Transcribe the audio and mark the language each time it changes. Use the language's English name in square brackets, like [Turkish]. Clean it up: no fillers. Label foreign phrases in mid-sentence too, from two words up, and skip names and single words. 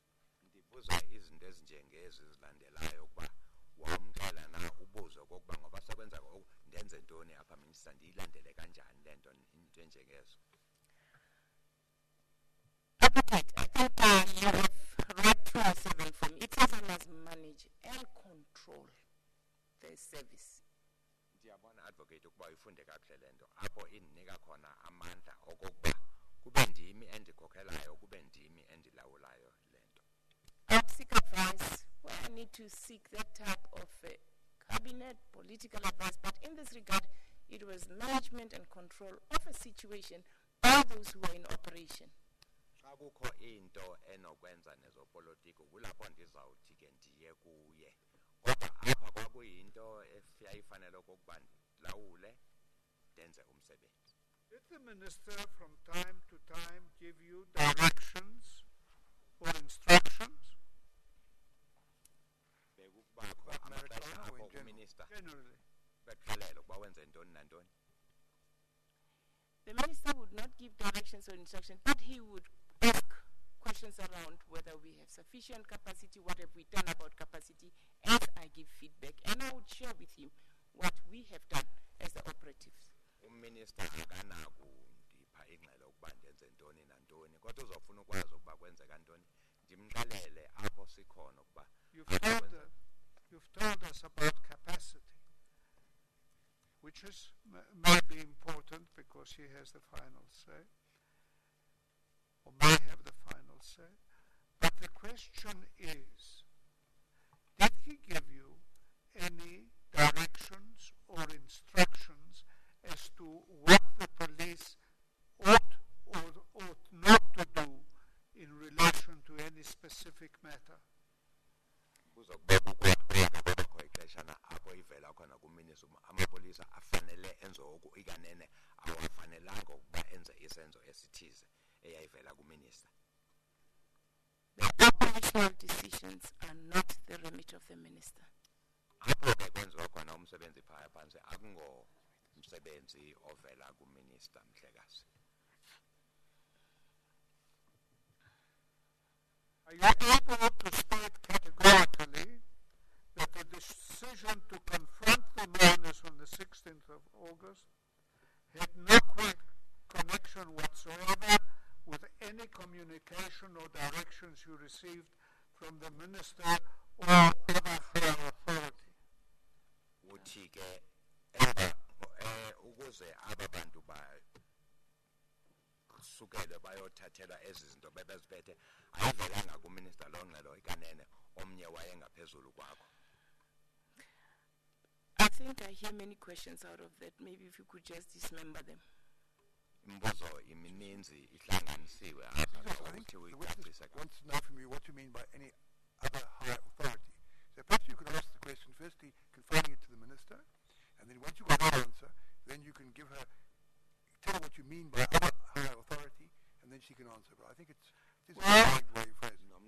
[Xhosa] Ndibuza izinto ezinjengezi zilandelayo ukuba wamxela na ubuzo kokuba ngoba sekwenza ndenze ntoni apha minister ndiyilandele kanjani le nto into enjengezo. [English] Appetite. I think you have read 27 for me. It says I must manage and control the service. [Xhosa] Ndiyabona advocate ukuba uyifunde kakuhle le nto apho indinika khona amandla okokuba kube ndimi endikhokhelayo kube ndimi endilawulayo le nto. [English] I would seek advice where I need to seek that type of cabinet political advice, but in this regard, it was management and control of a situation by those who are in operation. [Xhosa] Xa kukho into enokwenza nezopolitiko kulapho ndizawuthi ke ndiye kuye. Kodwa apha kwakuyinto eyayifanele okokuba ndilawule ndenze umsebenzi. [English] Did the minister from time to time give you directions or instructions? [Xhosa] Bekubakho amaxesha apho uminister [English] Generally. [Xhosa] bexelela ukuba wenze ntoni nantoni. [English] The minister would not give directions or instructions, but he would ask questions around whether we have sufficient capacity, what have we done about capacity, as I give feedback, and I would share with him what we have done as the operatives. [Xhosa] Uminister akanakundipha ingxelo ukuba ndenze ntoni nantoni kodwa uzofuna ukwazi ukuba kwenzeka ntoni ndimxelele apho sikhona ukuba [English] You've told us about capacity, which speeches may be important because he has the final say, or may have the final say. But the question is, did he give you any directions or instructions as to what the police ought or ought not to do in relation to any specific matter? [Xhosa] apho ivela khona kuminister amapolisa afanele enze oku ikanene awafanelanga ukuba enze isenzo esithize eyayivela kuminister. [English] The operational decisions are not the remit of the minister. [Xhosa] Apho ke kwenziwa khona umsebenzi phaya phansi akungomsebenzi ovela kuminister Mhlekazi. [English] Are you able to state categorically that the decision to confront the miners on the 16th of August had no connection whatsoever with any communication or directions you received from the minister or other higher authority? [Xhosa] Uthi ke ukuze aba bantu sukele bayothathela ezi zinto bebeziphethe ayivelanga kuminister Longxelo ikanene omnye wayengaphezulu kwakho. [English] I think I hear many questions out of that. Maybe if you could just dismember them. [Xhosa] Imbuzo imininzi ihlanganisiwe apha ukuthi uyicacise. [English] Wants to know from you what you mean by any other higher authority. So perhaps you could ask the question firstly, confining it to the minister, and then once you've got that answer, then you can give her, tell her what you mean by other higher authority, and then she can answer. But I think it's a right way of phrasing.